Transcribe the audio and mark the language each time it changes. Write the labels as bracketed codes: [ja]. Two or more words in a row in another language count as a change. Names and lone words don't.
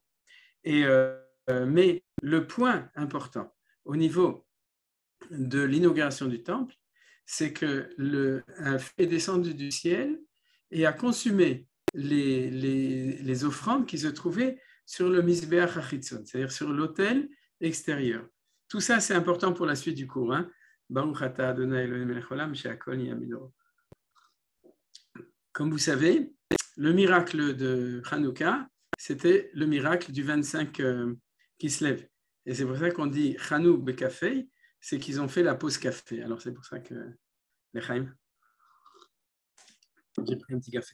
[fr] Mais le point important au niveau de l'inauguration du temple, c'est que un feu est descendu du ciel et a consumé les offrandes qui se trouvaient sur le [he] מזבח החיצון, [fr] c'est-à-dire sur l'autel extérieur. Tout ça, c'est important pour la suite du cours. [he] ברוך אתה אדוני אלוהינו מלך העולם שהכל נהיה בדורו. [fr] Comme vous savez, le miracle de Hanouka, c'était le miracle du 25 Kislev. Et c'est pour ça qu'on dit Chanou Bekafé, c'est qu'ils ont fait la pause café. Alors c'est pour ça que, Lechaim, j'ai pris un petit café.